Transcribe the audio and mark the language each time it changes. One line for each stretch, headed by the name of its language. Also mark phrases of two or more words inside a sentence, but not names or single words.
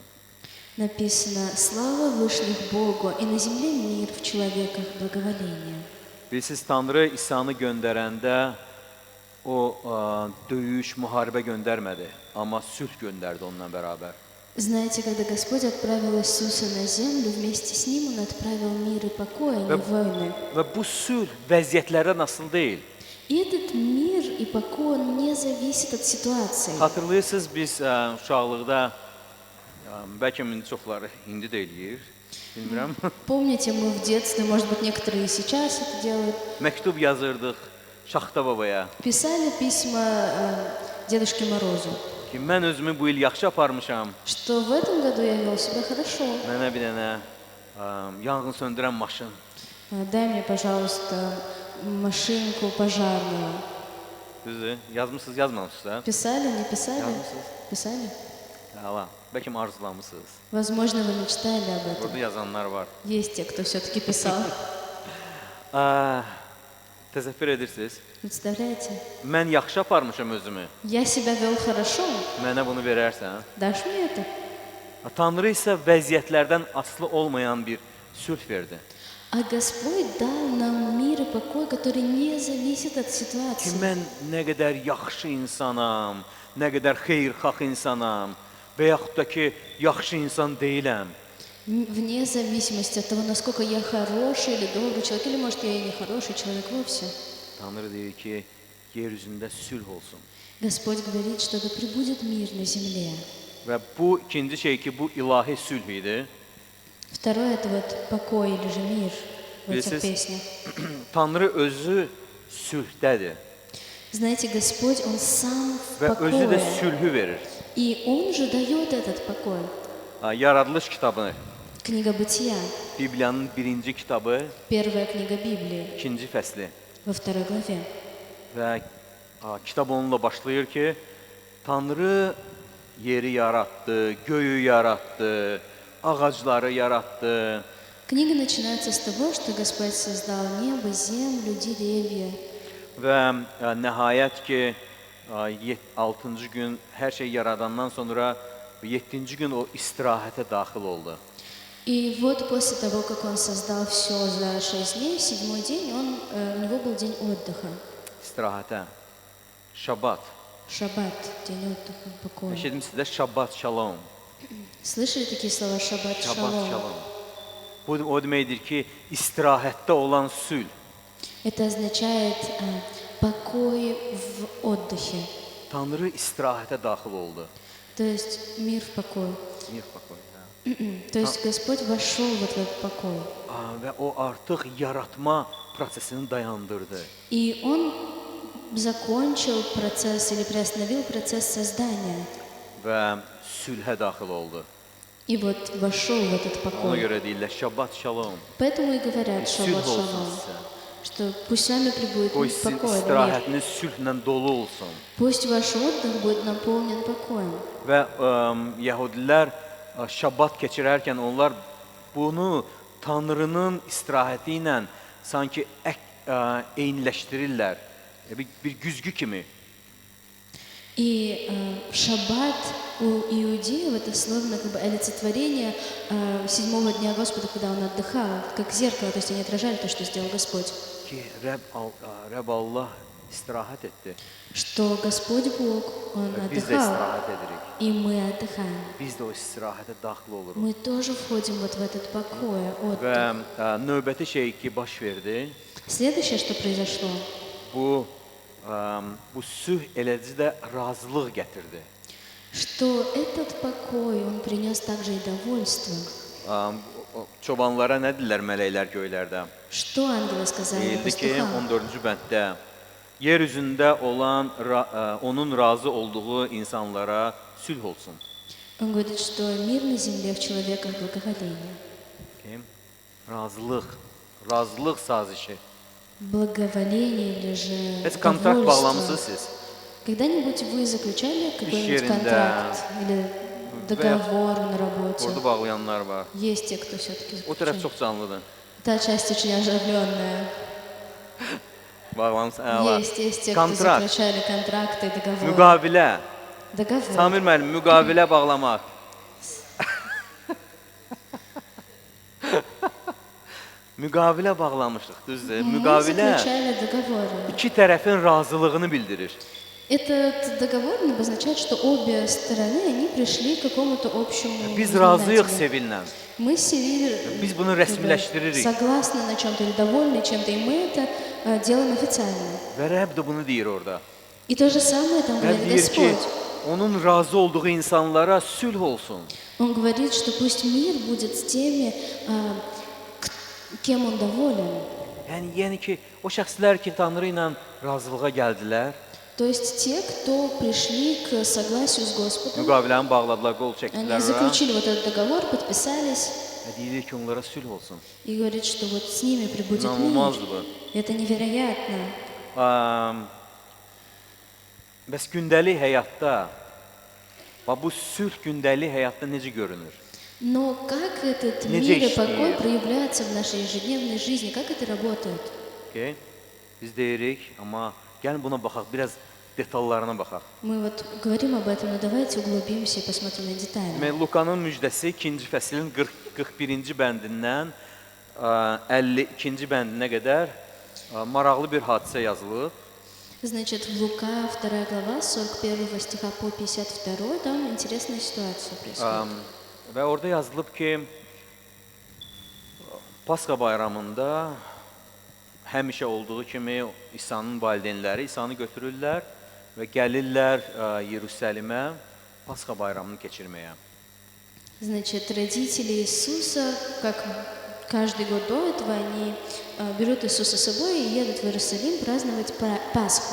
Russian: Написано: слава Вышних Богу и на земле мир, в человеках благоволение.
Azerbaijani: Bilirsiniz, Tanrı İsa'nı göndərəndə o döyüş, müharibə göndərmədi, amma sülh göndərdi onunla bərabər.
Russian: Знаете, когда Господь отправил Иисуса на землю, вместе с Ним Он отправил мир и покой, а не войны.
Azerbaijani: Və bu sülh vəziyyətlərdən asılı deyil.
Russian: И этот мир и покой, он не зависит от ситуации.
Azerbaijani: Xatırlayırsınız, biz uşaqlıqda, bəlkə indi çoxları indi də eləyir, Bilmirəm.
Russian: Помните, мы в детстве, может быть, некоторые и сейчас это делают,
Azerbaijani: Məktub yazırdıq Şaxta babaya
Russian: писали письма Дедушке Морозу,
Azerbaijani: ki, mən özümü bu il yaxşı aparmışam.
Russian: что в этом году я вел себя хорошо.
Azerbaijani: Mənə bir dənə yanğın söndürən maşın.
Russian: Дай мне, пожалуйста, машинку пожарную.
Azerbaijani: Düzdür? Yazmısınız, yazmamışsınız da?
Russian: Писали, не писали?
Azerbaijani: Yazmışsınız.
Russian: Pисали?
Azerbaijani: Hala, bəlkə arzulamısınız.
Russian: Возможно, вы мечтали об этом.
Azerbaijani: Orada yazanlar var.
Russian: Есть те, кто все-таки писал.
Azerbaijani: Təzəffür edirsiniz.
Russian: Представляете?
Azerbaijani: Mən yaxşı aparmışam özümü.
Russian: Я себя вел хорошо.
Azerbaijani: Mənə bunu verərsən.
Russian: Дашь мне это?
Azerbaijani: Tanrı isə vəziyyətlərdən asılı olmayan bir sülh verdi.
Russian: А Господь дал нам мир и покой, который не зависит от
Azerbaijani: Ki,
Russian: ситуации.
Azerbaijani: mən nə qədər yaxşı insanam, nə qədər xeyirxah insanam və yaxud da ki, yaxşı insan deyiləm.
Russian: Вне зависимости от того, насколько я хороший или добрый человек, или, может, я и не хороший человек вовсе.
Azerbaijani: Tanrı deyir ki, yer üzündə sülh olsun.
Russian: Господь говорит, что да пребудет мир на земле.
Azerbaijani: Və bu ikinci şey ki, bu ilahi sülh idi.
Russian: Второе – это вот покой или же мир в этих
Azerbaijani: Bilirsiniz,
Russian: песнях.
Azerbaijani: Tanrı özü sülhdədir
Russian: Знаете, Господь, Он сам в
Azerbaijani: və özü də
Russian: покое.
Azerbaijani: sülhü verir.
Russian: И Он же дает этот покой.
Azerbaijani: Yaradılış kitabı,
Russian: Книга Бытия,
Azerbaijani: Bibliyanın birinci kitabı,
Russian: первая книга Библии,
Azerbaijani: ikinci fəsli.
Russian: во второй главе.
Azerbaijani: Və kitab onunla başlayır ki, Tanrı yeri yaratdı, göyü yaratdı, ağacları yaratdı.
Russian: Книга начинается с того, что Господь создал небо, землю, деревья.
Azerbaijani: Və nəhayət ki, 6-cı gün hər şey yaradandan sonra 7-ci gün o istirahətə daxil oldu.
Russian: И вот после того, как Он создал все за 6 дней, в 7-й день у него был день отдыха.
Azerbaijani: İstirahətə. Şabat.
Russian: Шаббат, день отдыха, покоя.
Azerbaijani: Eşidim sizdə
Hebrew: שבת, שלום.
Russian: Слышали такие слова «шаббат,
Azerbaijani: Şabat,
Russian: шалом»?
Azerbaijani: şalom. Bu o deməkdir ki, istirahətdə olan sülh.
Russian: Это означает покой в отдыхе.
Azerbaijani: Tanrı istirahətə daxil oldu.
Russian: То есть мир в покое.
Azerbaijani: Niyə bax?
Russian: То есть Господь вошел вот в этот покой.
Azerbaijani: Və o artıq yaratma prosesini dayandırdı.
Russian: И Он закончил процесс или приостановил процесс создания.
Azerbaijani: Və sülhə daxil oldu.
Russian: И вот вошел в этот
Azerbaijani: Ona
Russian: покой.
Azerbaijani: görə deyirlər
Hebrew: שבת, שלום.
Russian: Поэтому и говорят
Azerbaijani: Sülh
Russian: «шаббат,
Azerbaijani: olsun
Russian: шалом»,
Azerbaijani: sizə.
Russian: что пусть с вами пребудет
Azerbaijani: Qoy
Russian: мир,
Azerbaijani: sizin
Russian: покой, мир.
Azerbaijani: istirahətiniz sülhlə dolu olsun.
Russian: Пусть ваш отдых будет наполнен покоем.
Azerbaijani: Və Yəhudilər şabat keçirərkən onlar bunu Tanrının istirahəti ilə sanki eyniləşdirirlər. Bir güzgü kimi.
Russian: И шаббат у иудеев это словно как бы олицетворение 7-го дня Господа, когда Он отдыхал, как зеркало, то есть они отражали то, что сделал Господь.
Azerbaijani: Ki Rəbb Allah istirahət etdi.
Russian: Что Господь Бог, Он
Azerbaijani: Biz də
Russian: отдыхал,
Azerbaijani: istirahət edirik.
Russian: и мы отдыхаем.
Azerbaijani: Biz də o istirahətə daxil oluruq.
Russian: Мы тоже входим вот в этот покой,
Azerbaijani: Və
Russian: отдых.
Azerbaijani: növbəti şey ki baş verdi,
Russian: Следующее, что произошло,
Azerbaijani: bu sülh eləcə də razılıq gətirdi.
Russian: что этот покой, он принес также и довольство.
Azerbaijani: Çobanlara nə deyirlər mələklər göylərdə?
Russian: Что ангелы сказали
Azerbaijani: Deyildi ki,
Russian: пастухам?
Azerbaijani: 14-cü bənddə yer üzündə olan onun razı olduğu insanlara sülh olsun.
Russian: Он говорит, что мир на земле в человеках благоволение.
Azerbaijani: Kim? Razılıq sazişi.
Russian: Благоволение или же
Azerbaijani: Heç kontrakt bağlamısınız
Russian: довольство.
Azerbaijani: siz?
Russian: Когда-нибудь вы заключали какой-нибудь
Azerbaijani: yerinde,
Russian: контракт или договор на работе?
Azerbaijani: Orada bağlayanlar var.
Russian: Есть те, кто все-таки
Azerbaijani: O tərəf
Russian: заключает.
Azerbaijani: çox canlıdır.
Russian: Та часть очень оживленная.
Azerbaijani: Bağlamısı.
Russian: Есть те, кто
Azerbaijani: Kontrakt,
Russian: заключали контракты и договоры.
Azerbaijani: müqavilə.
Russian: Договор.
Azerbaijani: Samir müəllim, müqavilə bağlamaq. Müqavilə bağlamışıq, düzdür?
Russian: Мы
Azerbaijani: Müqavilə
Russian: заключали договоры.
Azerbaijani: iki tərəfin razılığını bildirir.
Russian: Этот договор обозначает, что обе стороны они пришли к какому-то общему
Azerbaijani: Biz razıyıq
Russian: знаменателю.
Azerbaijani: Sevillə.
Russian: Мы с Севиль
Azerbaijani: Biz bunu rəsmiləşdiririk.
Russian: согласны на чем-то или довольны чем-то, и мы это делаем официально.
Azerbaijani: Və Rəbb də bunu deyir orada.
Russian: И то же самое там
Azerbaijani: Rəbb
Russian: говорит
Azerbaijani: deyir ki,
Russian: Господь.
Azerbaijani: onun razı olduğu insanlara sülh olsun.
Russian: Он говорит, что пусть мир будет с теми, кем он доволен.
Azerbaijani: Yəni ki, o şəxslər ki, Tanrı ilə razılığa gəldilər,
Russian: То есть те, кто пришли к согласию с Господом,
Azerbaijani: müqaviləni bağladılar, qol
Russian: они
Azerbaijani: çəkdilər
Russian: заключили вот этот договор, подписались,
Azerbaijani: və deyilir ki, onlara sülh olsun.
Russian: и говорит, что вот с ними прибудет мир.
Azerbaijani: İnanılmazdır bu.
Russian: Это невероятно.
Azerbaijani: Bəs gündəlik həyatda, bu sülh gündəlik həyatda necə görünür?
Russian: Но как этот Не мир и действует. покой проявляется в нашей ежедневной жизни? Как это работает? Okay?
Azerbaijani: Biz deyirik, amma gəlin buna baxaq, biraz detallarına baxaq.
Russian: Мы вот говорим об этом, но давайте углубимся и посмотрим на детали.
Azerbaijani: Demək, Lukanın müjdəsi 2-ci fəslin 41-ci bəndindən 52-ci bəndinə qədər maraqlı bir hadisə yazılıb.
Russian: Значит, в Лука, 2 глава, с 41 стиха по 52, там интересная ситуация происходит.
Azerbaijani: Və orada yazılıb ki, Pasxa bayramında həmişə olduğu kimi İsa'nın valideynləri İsa'nı götürürlər və gəlirlər Yerusəlimə Pasxa bayramını keçirməyə.
Russian: Значит, родители Иисуса, как каждый год до этого, они берут Иисуса с собой и едут в Иерусалим праздновать Пасху.